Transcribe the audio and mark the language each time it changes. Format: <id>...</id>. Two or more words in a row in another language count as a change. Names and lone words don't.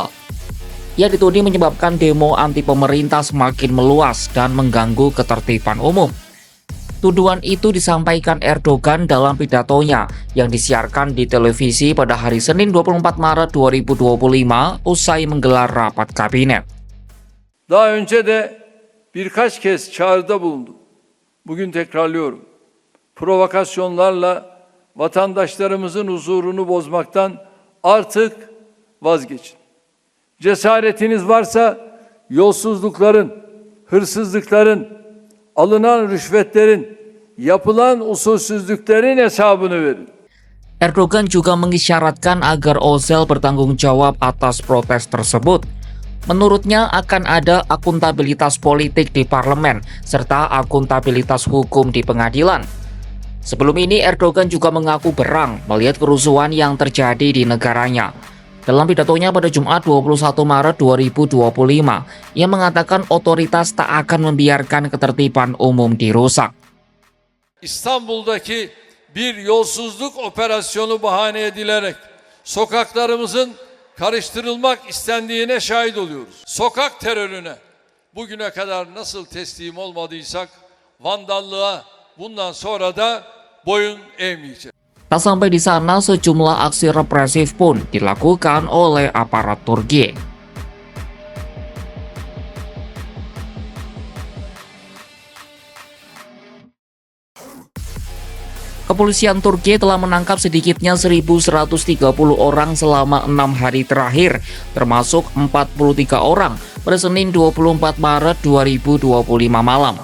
<id>Ia dituding menyebabkan demo anti pemerintah semakin meluas dan mengganggu ketertiban umum. Tuduhan itu disampaikan Erdogan dalam pidatonya yang disiarkan di televisi pada hari Senin 24 Maret 2025 usai menggelar rapat kabinet.</id> <tr>Daha önce de birkaç kez çağrıda bulundum. Bugün tekrarlıyorum. Provokasyonlarla vatandaşlarımızın huzurunu bozmaktan artık vazgeçin. Cesaretiniz varsa yolsuzlukların, hırsızlıkların, alınan rüşvetlerin, yapılan usulsüzlüklerin hesabını verin.</tr> <id>Erdogan juga mengisyaratkan agar Özel bertanggung jawab atas protes tersebut. Menurutnya akan ada akuntabilitas politik di parlemen serta akuntabilitas hukum di pengadilan. Sebelum ini Erdogan juga mengaku berang melihat kerusuhan yang terjadi di negaranya. Dalam pidatonya pada Jumat 21 Maret 2025, ia mengatakan otoritas tak akan membiarkan ketertiban umum dirusak.</id> <tr>İstanbul'daki bir yolsuzluk operasyonu bahane edilerek sokaklarımızın karıştırılmak istendiğine şahit oluyoruz. Sokak terörüne bugüne kadar nasıl teslim olmadıysak vandallığa bundan sonra da boyun eğmeyeceğiz.</tr> <id>Tak sampai di sana, sejumlah aksi represif pun dilakukan oleh aparat Turki. Kepolisian Turki telah menangkap sedikitnya 1.130 orang selama 6 hari terakhir, termasuk 43 orang pada Senin 24 Maret 2025 malam.</id>